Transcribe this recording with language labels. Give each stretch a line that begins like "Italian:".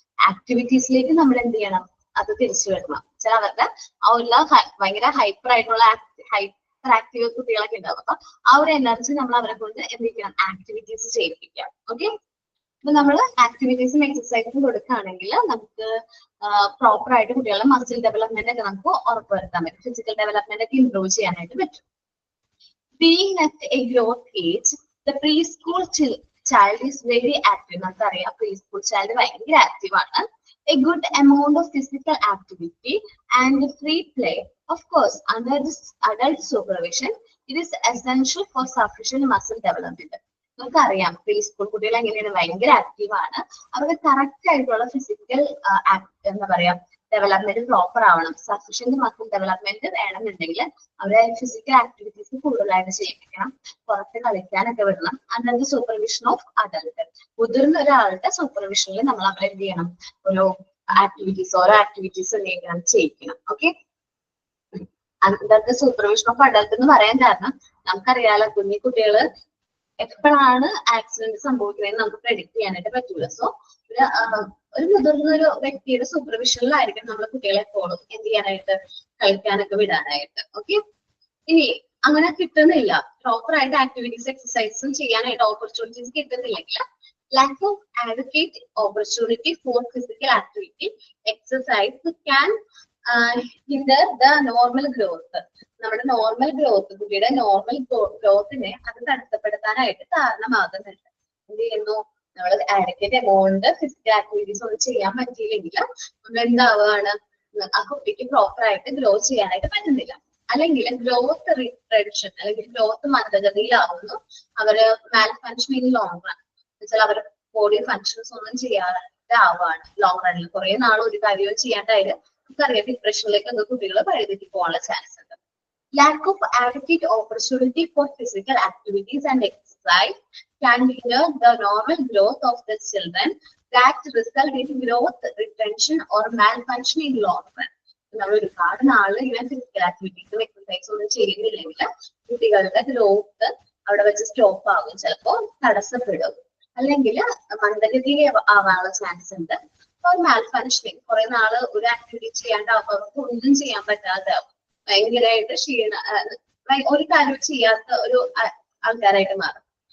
Malayalam: ആക്ടിവിറ്റീസിലേക്ക് നമ്മൾ എന്ത് ചെയ്യണം, അത് തിരിച്ചു വിടണം. ചില അവരുടെ ആ ഉള്ള ഭയങ്കര ഹൈപ്പർ ആയിട്ടുള്ള ഹൈപ്പർ ആക്റ്റീവ് കുട്ടികളൊക്കെ ഉണ്ടാവും. അപ്പൊ ആ ഒരു എനർജി നമ്മൾ അവരെ കൊണ്ട് എന്ത് ചെയ്യണം, ആക്ടിവിറ്റീസ് ചെയ്യിപ്പിക്കാം. ഓക്കെ, അപ്പൊ നമ്മൾ ആക്ടിവിറ്റീസും എക്സസൈസും കൊടുക്കുകയാണെങ്കിൽ നമുക്ക് പ്രോപ്പർ ആയിട്ട് കുട്ടികളുടെ മസിൽ ഡെവലപ്മെന്റ് ഒക്കെ നമുക്ക് ഉറപ്പുവരുത്താൻ പറ്റും. ഫിസിക്കൽ ഡെവലപ്മെന്റ് ഒക്കെ ഇംപ്രൂവ് ചെയ്യാനായിട്ട് പറ്റും.
English: Being at a growth age, the preschool child is very active.
Malayalam: നമുക്കറിയാം preschool child ഭയങ്കര ആക്റ്റീവ് ആണ്.
English: A good amount of physical activity and free play, of course, under this adult supervision, it is essential for sufficient muscle development.
Malayalam: നമുക്കറിയാം preschool കുട്ടികൾ എങ്ങനെയാണ്, ഭയങ്കര active ആണ്. അവർക്ക് correct ആയിട്ടുള്ള ഫിസിക്കൽ എന്താ പറയാ ഡെവലപ്മെന്റ് പ്രോപ്പർ ആവണം. സഫീഷ്യന്റ് മസിൽ ഡെവലപ്മെന്റ് വേണമെന്നുണ്ടെങ്കിൽ അവരെ ഫിസിക്കൽ ആക്ടിവിറ്റീസ് കൂടുതലായിട്ട് ചെയ്യിപ്പിക്കണം. പുറത്ത് കളിക്കാനൊക്കെ വിടണം.
English: under the supervision of adult,
Malayalam: മുതിർന്ന ഒരാളുടെ സൂപ്പർവിഷനിൽ നമ്മൾ അവരെ എന്ത് ചെയ്യണം, ഓരോ ആക്ടിവിറ്റീസ് എന്ത് ചെയ്യണം, ചെയ്യിക്കണം. Okay,
English: under the supervision of adult
Malayalam: എന്ന് പറയാൻ കാരണം നമുക്കറിയാലോ കുഞ്ഞി കുട്ടികള് എപ്പോഴാണ് ആക്സിഡന്റ് സംഭവിക്കുന്നതെന്ന് നമുക്ക് പ്രെഡിക്ട് ചെയ്യാനായിട്ട് പറ്റൂല. സോ ഒരു മുതിർന്ന ഒരു വ്യക്തിയുടെ സൂപ്പർവിഷനിലായിരിക്കും നമ്മൾ കുട്ടികളെ എപ്പോഴും എന്ത് ചെയ്യാനായിട്ട് കളിക്കാനൊക്കെ വിടാനായിട്ട്. ഓക്കെ, ഇനി അങ്ങനെ കിട്ടുന്നില്ല, പ്രോപ്പർ ആയിട്ട് ആക്ടിവിറ്റീസ് എക്സസൈസും ചെയ്യാനായിട്ട് opportunities കിട്ടുന്നില്ലെങ്കിൽ
English: lack of adequate opportunity for physical activity exercise can hinder the normal growth.
Malayalam: നമ്മുടെ നോർമൽ ഗ്രോത്ത്, കുട്ടിയുടെ നോർമൽ ഗ്രോത്തിനെ അത് തടസ്സപ്പെടുത്താനായിട്ട് കാരണമാകുന്നുണ്ട്. എന്ത് ചെയ്യുന്നു, നമ്മൾ ആഡക്വേറ്റ് എമൗണ്ട് ഫിസിക്കൽ ആക്ടിവിറ്റീസ് ഒന്നും ചെയ്യാൻ പറ്റിയില്ലെങ്കിൽ നമ്മൾ എന്താവുകയാണ്, ആ കുട്ടിക്ക് പ്രോപ്പർ ആയിട്ട് ഗ്രോ ചെയ്യാനായിട്ട് പറ്റുന്നില്ല. അല്ലെങ്കിൽ ഗ്രോത്ത് റിട്രഡിഷൻ അല്ലെങ്കിൽ ഗ്രോത്ത് മന്ദഗതിയിലാവുന്നു. അവര് മാൽ ഫങ്ഷനിങ് ലോങ് റൺ വെച്ചാൽ അവരുടെ ബോഡി ഫങ്ഷൻസ് ഒന്നും ചെയ്യാതെ ആവുകയാണ്. ലോങ് റണ്ണിൽ കുറെ നാൾ ഒരു കാര്യവും ചെയ്യാണ്ടായിട്ട് നമുക്കറിയാം ഡിപ്രഷനിലേക്കൊക്കെ കുട്ടികൾ വഴിതെറ്റി പോകാനുള്ള ചാൻസ് ഉണ്ട്.
English: Lack of adequate opportunity for physical activities and exercise can hinder the normal growth of the children that result in growth retention or malfunction in long run.
Malayalam: നമ്മൾ ഒരുപാട് നാള് ഇങ്ങനെ ഫിസിക്കൽ ആക്ടിവിറ്റീസും എക്സസൈസും ഒന്നും ചെയ്യുന്നില്ലെങ്കിൽ കുട്ടികളുടെ ഗ്രോത്ത് അവിടെ വെച്ച് സ്റ്റോപ്പ് ആകും, ചിലപ്പോൾ തടസ്സപ്പെടും, അല്ലെങ്കിൽ മന്ദഗതിയിൽ ആവാനുള്ള ചാൻസ് ഉണ്ട്. അപ്പോൾ മാൽഫങ്ഷനിങ് കുറെ നാള് ഒരു ആക്ടിവിറ്റി ചെയ്യാണ്ടാവുമ്പോൾ അവർക്ക് ഒന്നും ചെയ്യാൻ പറ്റാതെ ഭയങ്കരമായിട്ട് ഒരു കാര്യം ചെയ്യാത്ത ഒരു ആൾക്കാരായിട്ട് മാറും.